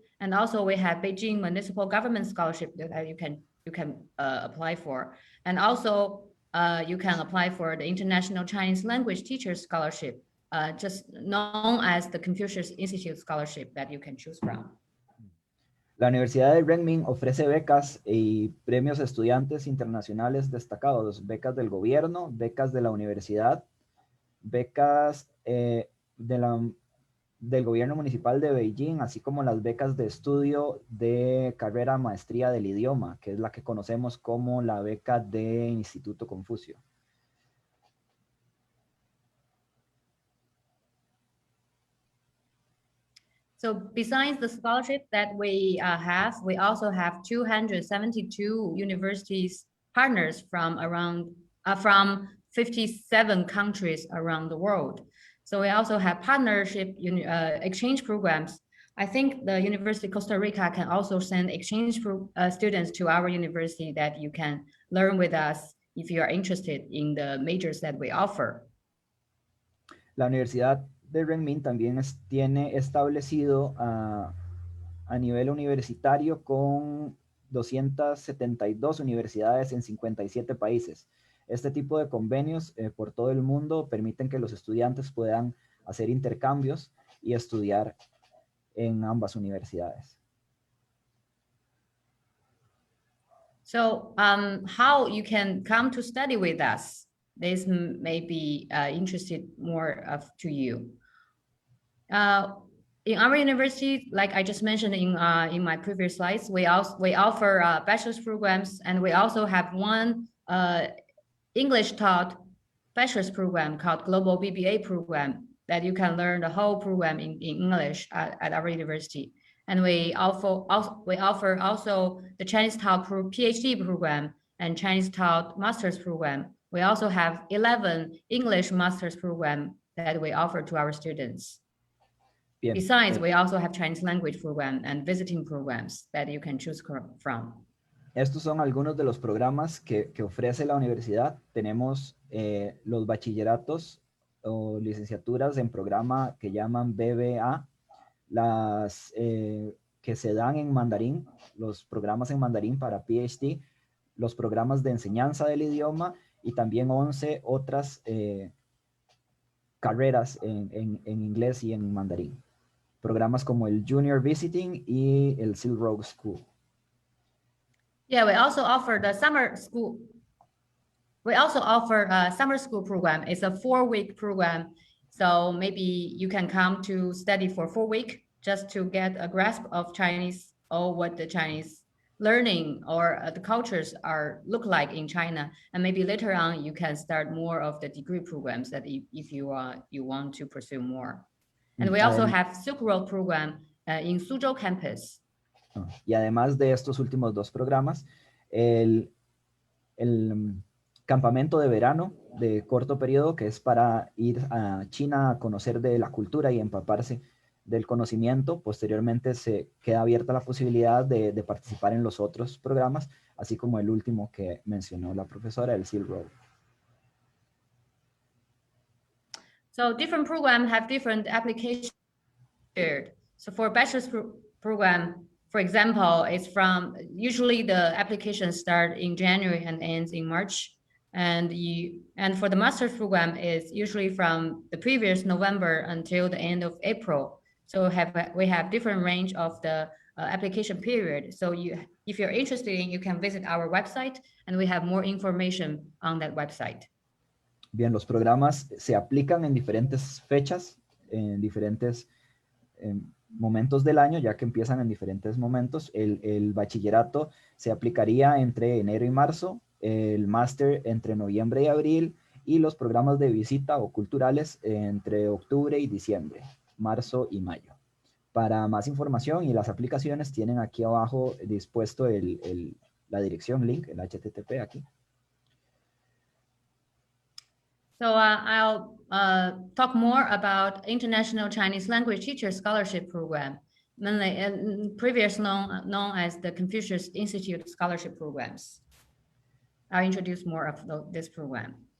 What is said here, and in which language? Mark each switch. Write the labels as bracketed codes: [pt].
[en] And also we have Beijing Municipal Government Scholarship that you can apply for. And also you can apply for the International Chinese Language Teachers Scholarship, just known as the Confucius Institute Scholarship that you can choose from. [es] La Universidad de Renmin ofrece becas y premios a estudiantes internacionales destacados, becas del gobierno, becas de la universidad, becas del gobierno municipal de Beijing, así como las becas de estudio de carrera maestría del idioma, que es la que conocemos como la beca de Instituto Confucio. [en] So besides the scholarship that we have, we also have 272 universities partners from 57 countries around the world. So we also have partnership exchange programs. I think the University of Costa Rica can also send exchange students to our university that you can learn with us if you are interested in the majors that we offer. [es] La Universidad de Renmin también tiene establecido a nivel universitario con 272 universidades en 57 países. Este tipo de convenios por todo el mundo permiten que los estudiantes puedan hacer intercambios y estudiar en ambas universidades. [en] So how you can come to study with us? This may be interested more to you. In our university, like I just mentioned in my previous slides, we offer bachelor's programs, and we also have one English taught bachelor's program called Global BBA program that you can learn the whole program in English at our university. And we offer also the Chinese taught PhD program and Chinese taught master's program. We also have 11 English master's program that we offer to our students. Bien. Besides, we also have Chinese language program and visiting programs that you can choose from. [es] Estos son algunos de los programas que ofrece la universidad. Tenemos los bachilleratos o licenciaturas en programa que llaman BBA, las que se dan en mandarín, los programas en mandarín para PhD, los programas de enseñanza del idioma y también 11 otras carreras en inglés y en mandarín. Programas como el Junior Visiting y el Silk Road School. [en] Yeah, we also offer the summer school. We also offer a summer school program. It's a 4-week program. So maybe you can come to study for 4 weeks just to get a grasp of Chinese or what the Chinese learning or the cultures look like in China. And maybe later on you can start more of the degree programs that if you want to pursue more. And we also have Silk Road program in Suzhou campus. [es] Y además de estos últimos dos programas, el campamento de verano de corto periodo, que es para ir a China a conocer de la cultura y empaparse del conocimiento. Posteriormente se queda abierta la posibilidad de participar en los otros programas, así como el último que mencionó la profesora, el Silk Road. [en] So different programs have different applications. So for bachelor's program, for example, it's from usually the applications start in January and ends in March. And for the master's program, it's usually from the previous November until the end of April. So we have different range of the application period. So if you're interested, you can visit our website and we have more information on that website. [es] Bien, los programas se aplican en diferentes fechas, en diferentes momentos del año, ya que empiezan en diferentes momentos. El bachillerato se aplicaría entre enero y marzo, el máster entre noviembre y abril, y los programas de visita o culturales entre octubre y diciembre, marzo y mayo. Para más información y las aplicaciones tienen aquí abajo dispuesto la dirección, link, el HTTP aquí. [en] So I'll talk more about International Chinese Language Teacher Scholarship Program. mainly previous known as the Confucius Institute Scholarship Programs. I'll introduce more of this program.